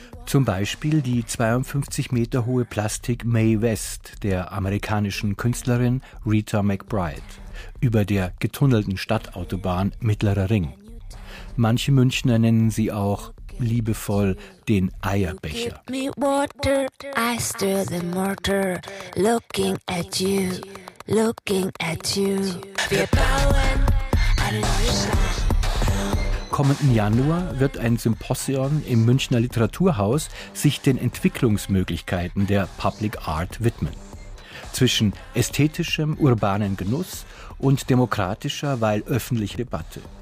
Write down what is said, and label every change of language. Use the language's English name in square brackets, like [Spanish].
[German] Zum Beispiel die 52 Meter hohe Plastik Mae West der amerikanischen Künstlerin Rita McBride über der getunnelten Stadtautobahn Mittlerer Ring. Manche Münchner nennen sie auch liebevoll den Eierbecher. [English] Give me water, I stir the mortar, looking at you, looking at you. [German] Wir bauen eine neue Stadt. Kommenden Januar wird ein Symposion im Münchner Literaturhaus sich den Entwicklungsmöglichkeiten der Public Art widmen. Zwischen ästhetischem urbanen Genuss und demokratischer, weil öffentliche Debatte.